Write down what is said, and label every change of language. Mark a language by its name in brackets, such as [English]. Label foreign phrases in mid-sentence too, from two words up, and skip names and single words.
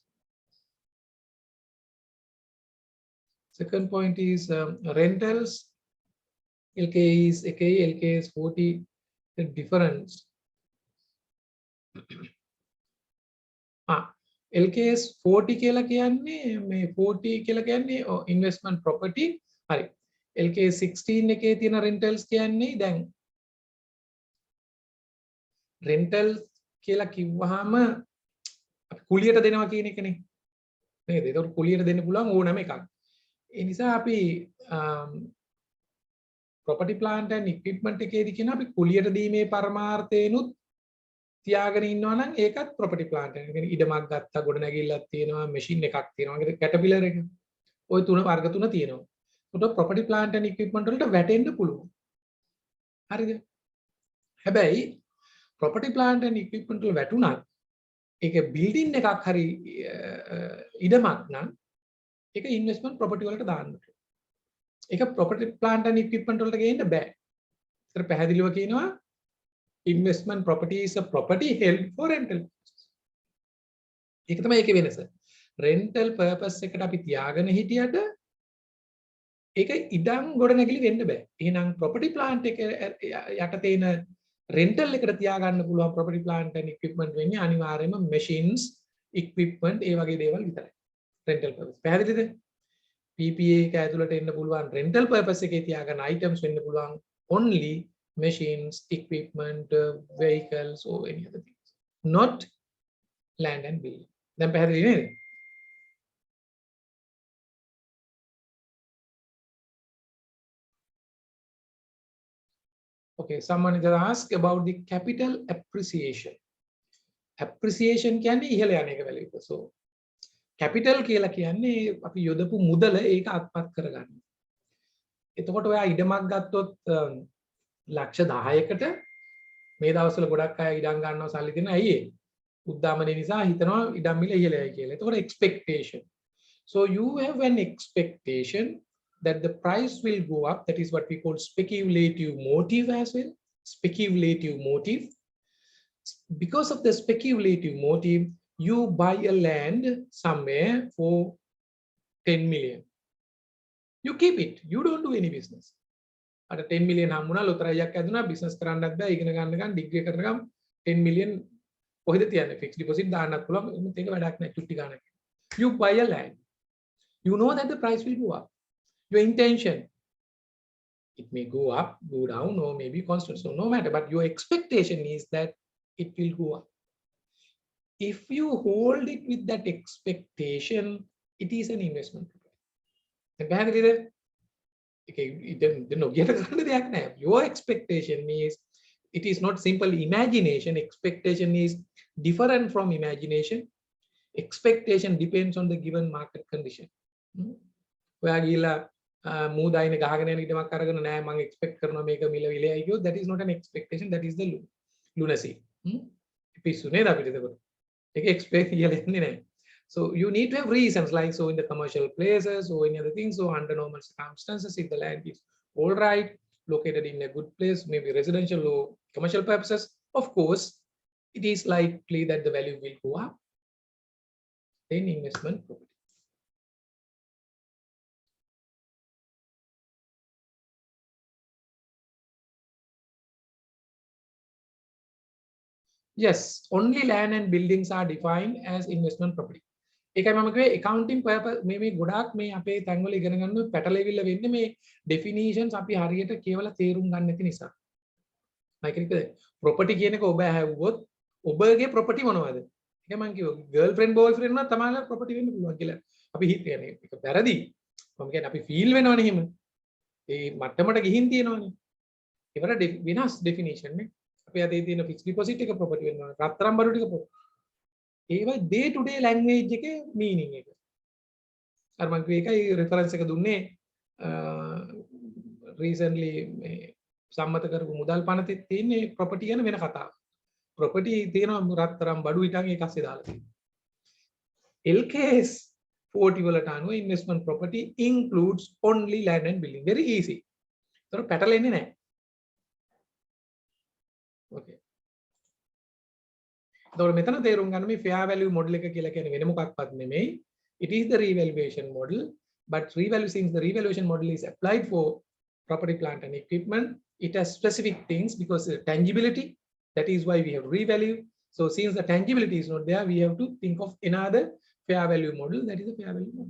[English] Second point is rentals. LK is 40. The difference. [Sinhala] LKS 40 කියලා කියන්නේ මේ 40 කියලා කියන්නේ [English] investment property. [Sinhala] හරි. LK 16 එකේ තියෙන rentals කියන්නේ දැන් rental කියලා කිව්වහම අපි කුලියට දෙනවා කියන එකනේ. නේද? ඒක කුලියට දෙන්න පුළුවන් ඕනෑම එකක්. ඒ නිසා අපි [English] property plant and equipment [Sinhala] එකේදී කියන අපි කුලියට දීමේ පරමාර්ථයනුත් තියාගෙන ඉන්නවා නම් ඒකත් [English] property plant [Sinhala] එක. يعني ඉඩමක් ගත්තා, ගොඩනැගිල්ලක් තියෙනවා, machine එකක් තියෙනවා. ඒක caterpillar එක. ওই තුන වර්ග තුන තියෙනවා. ඒකට [English] property plant and equipment [Sinhala] වලට වැටෙන්න පුළුවන්. හරිද? හැබැයි [English] property plant and equipment [Sinhala] වල වැටුණත් ඒක building එකක් හරි ඉඩමක් නම් ඒක [English] investment property [Sinhala] වලට දාන්න. ඒක [English] property plant and equipment [Sinhala] වලට ගේන්න බෑ. ඒතර පැහැදිලිව කියනවා [English] investment property is a property held for rental purposes. [Sinhala] ඒක තමයි ඒකේ වෙනස. [English] rental purpose [Sinhala] එකට අපි තියාගෙන හිටියට ඒක ඉඩම් ගොඩනැගිලි වෙන්න බෑ. එහෙනම් [English] property plant [Sinhala] එක යට තියෙන rental එකට තියාගන්න පුළුවන් [English] property plant and equipment [Sinhala] වෙන්නේ අනිවාර්යයෙන්ම [English] machines, equipment [Sinhala] ඒ වගේ දේවල් විතරයි. [English] rental purpose. [Sinhala] පැහැදිලිද? PPA එක ඇතුළට එන්න පුළුවන් [English] rental purpose [Sinhala] එකේ තියාගන්න items වෙන්න පුළුවන් [English] only machines, equipment, vehicles or any other things. [Sinhala] Not land and building. දැන් පැහැදිලි නේද? [English] Okay, someone has asked about the capital appreciation. [Sinhala] Appreciation කියන්නේ ඉහළ යන එක value එක. [English] So capital [Sinhala] කියලා කියන්නේ අපි යොදපු මුදල ඒක අත්පත් කරගන්න. එතකොට ඔයා ඉඩමක් ගත්තොත් ලක්ෂ 10කට මේ දවස්වල ගොඩක් අය ඉඩම් ගන්නවා සල්ලි දෙන ඇයි ඒ? උද්දාමනේ නිසා හිතනවා ඉඩම් මිල ඉහළයි කියලා. එතකොට expectation. [English] So you have an expectation that the price will go up. That is what we call speculative motive as well. Speculative motive. Because of the speculative motive, you buy a land somewhere for 10 million. You keep it. You don't do any business. At 10 million [Sinhala] හම්බුණා ලොතරයක් ඇදුනා business කරන්නත් බෑ ඉගෙන ගන්නකම් ඩිග්‍රී කරනකම් 10 million කොහෙද තියන්නේ [English] fixed deposit [Sinhala] දාන්නත් පුළුවන් මේක වැඩක් නැහැ චුට්ටි ගානක්. [English] You buy a land. You know that the price will go up. Your intention, it may go up, go down, or maybe constant. So no matter, but your expectation is that it will go up. If you hold it with that expectation, it is an investment. Your expectation is, it is not simple imagination. Expectation is different from imagination. Expectation depends on the given market condition. [Sinhala] මූදායින ගහගෙන යන ඉඩමක් අරගෙන නෑ මම එක්ස්පෙක්ට් කරනවා මේක මිල විලයි කියොත් [English] that is not an expectation, that is the lunacy. [Sinhala] පිස්සු නේද අපිට එතකොට ඒක එක්ස්පෙක්ට් කියලා යන්නේ නෑ. [English] So you need to have reasons, like so in the commercial places or any other things. So under normal circumstances, if the land is all right, located in a good place, maybe residential or commercial purposes, of course it is likely that the value will go up. Then investment property. Yes, only land and buildings are defined as investment property. [Sinhala] ඒකයි මම කිව්වේ [English] accounting purpose [Sinhala] මේ ගොඩාක් මේ අපේ තැන්වල ඉගෙන ගන්න පැටලෙවිල්ල වෙන්නේ මේ definitions අපි හරියට කියවලා තේරුම් ගන්න නැති නිසා. මම කියන්නේ property කියන එක ඔබ ඇහුවොත් ඔබගේ property මොනවද? ඒක මම කිව්වා [English] girlfriend boyfriend [Sinhala] නම් තමයි property වෙන්න පුළුවන් කියලා. අපි හිතන්නේ ඒක වැරදි. මම කියන්නේ අපි feel වෙනවනේ එහෙම. ඒ මට්ටමට ගිහින් තියෙනවනේ. ඒවට වෙනස් definition නේ. අපි අද තියෙන [English] fixed deposit [Sinhala] එක property වෙනවා. රත්තරන් බඩු ටික property. ඒවා [English] day to day language [Sinhala] එකේ meaning එක. අර මම කිව්ව එකයි reference එක දුන්නේ recently මේ සම්මත කරපු මුදල් පනතේ තියෙන්නේ property ගැන වෙන කතාවක්. property තියෙනවා රත්තරන් බඩු ඉතින් ඒක ඇස්සේ දාලා තියෙනවා. [English] LKS 40 [Sinhala] වලට අනුව [English] investment property includes only land and building. Very easy. [Sinhala] ඒතර පැටලෙන්නේ නැහැ. Okay. එතකොට මෙතන තේරුම් ගන්න මේ [English] fair value model [Sinhala] එක කියලා කියන්නේ වෙන මොකක්වත් නෙමෙයි. [English] It is the revaluation model, but since the revaluation model is applied for property, plant and equipment, it has specific things because the tangibility, that is why we have revalue. So since the tangibility is not there, we have to think of another fair value model, that is a fair value model.